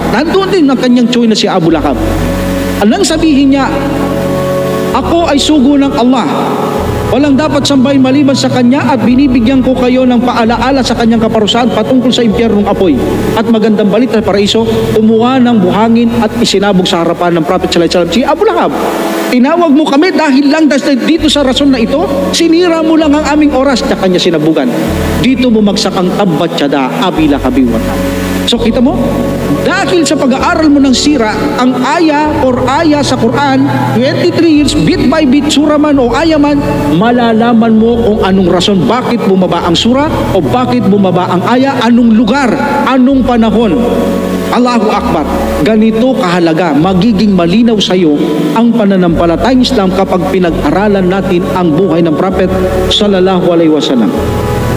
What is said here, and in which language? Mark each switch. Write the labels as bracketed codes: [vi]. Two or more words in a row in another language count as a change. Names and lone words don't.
[tl] Nandoon din ang kanyang tsuy na si Abu Lahab. Anong sabihin niya? Ako ay sugo ng Allah. Walang dapat sambahin maliban sa Kanya at binibigyan ko kayo ng paalaala sa Kanyang kaparusahan patungkol sa impyernong apoy. At magandang balita sa paraiso, kumuha ng buhangin at isinabog sa harapan ng Prophet [ar] صلى الله عليه وسلم [tl] si Abu Lahab. Tinawag mo kami dahil lang dito sa rason na ito, sinira mo lang ang aming oras na kanya sinabugan. Dito bumagsak ang [ar] تبت يدا أبي لهب وتب. [tl] So kita mo, dahil sa pag-aaral mo ng sira, ang aya sa Quran, 23 years, [en] bit by bit, [tl] sura man o aya man, malalaman mo kung anong rason, bakit bumaba ang sura o bakit bumaba ang aya, anong lugar, anong panahon. [ar] الله أكبر. [tl] Ganito kahalaga, magiging malinaw sa iyo ang pananampalatayang Islam kapag pinag-aralan natin ang buhay ng Prophet [ar] صلى الله عليه وسلم.